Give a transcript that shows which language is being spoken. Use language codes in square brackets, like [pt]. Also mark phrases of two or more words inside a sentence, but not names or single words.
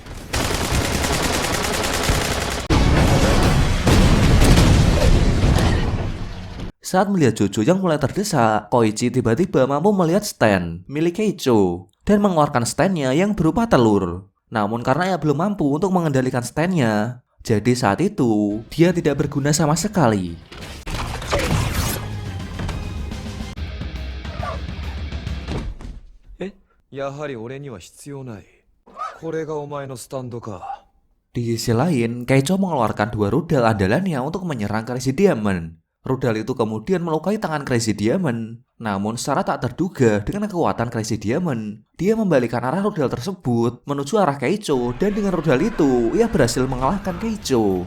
[id] Saat melihat Jojo yang mulai terdesak, Koichi tiba-tiba mampu melihat stand milik Keicho dan mengeluarkan stand-nya yang berupa telur. Namun karena ia belum mampu untuk mengendalikan stand-nya, jadi saat itu dia tidak berguna sama sekali. [ja] やはり俺には必要ない。これがお前のスタンドか。 [id] Di sisi lain, Keicho mengeluarkan dua rudal andalannya untuk menyerang Crazy Diamond. Rudal itu kemudian melukai tangan Crazy Diamond. Namun secara tak terduga dengan kekuatan Crazy Diamond, dia membalikan arah rudal tersebut menuju arah Keicho dan dengan rudal itu ia berhasil mengalahkan Keicho.